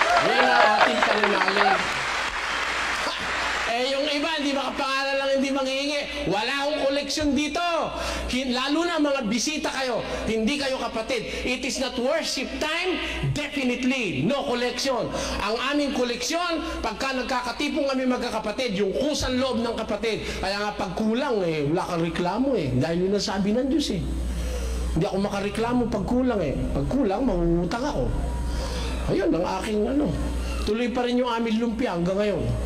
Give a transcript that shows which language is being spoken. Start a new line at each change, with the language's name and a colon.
Filipino: Yan ang ating pananalig. Yung iba, hindi makapangaral ng tayo hindi manghihingi. Wala akong koleksyon dito. Lalo na mga bisita kayo, hindi kayo kapatid.
English: It is not worship time, definitely no collection.
Filipino: Ang aming koleksyon, pagka nagkakatipong kami magkakapatid, yung kusang loob ng kapatid. Kaya nga pag kulang wala kang reklamo dahil yun ang sabi ng Diyos Hindi ako makareklamo pag kulang Pag kulang, mangungutang ako. Ayun, ang aking Tuloy pa rin yung aming lumpia hanggang ngayon.